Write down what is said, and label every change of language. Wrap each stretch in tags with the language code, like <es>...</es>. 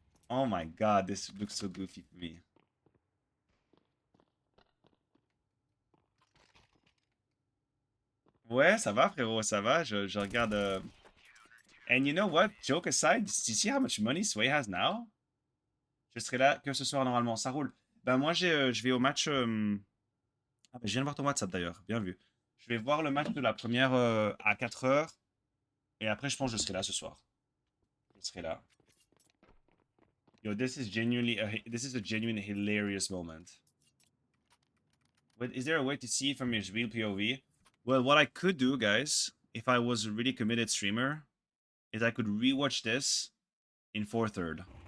<en>Oh my god, this looks so goofy for me.</en> <fr>Ouais, ça va, frérot, ça va. Je regarde.</fr> <en>And you know what? Joke aside, do you see how much money Sway has now?</en> <fr>Je serai là que ce soir normalement, ça roule. Ben moi, je vais au match. Ah, ben, je viens de voir ton WhatsApp d'ailleurs, bien vu. Je vais voir le match de la première à 4 heures. Et après, je pense que je serai là ce soir. Je serai là.</fr> <en>Yo, this is a genuine hilarious moment. But is there a way to see from his real POV? Well, what I could do, guys, if I was a really committed streamer, is I could rewatch this in 4/3.</en>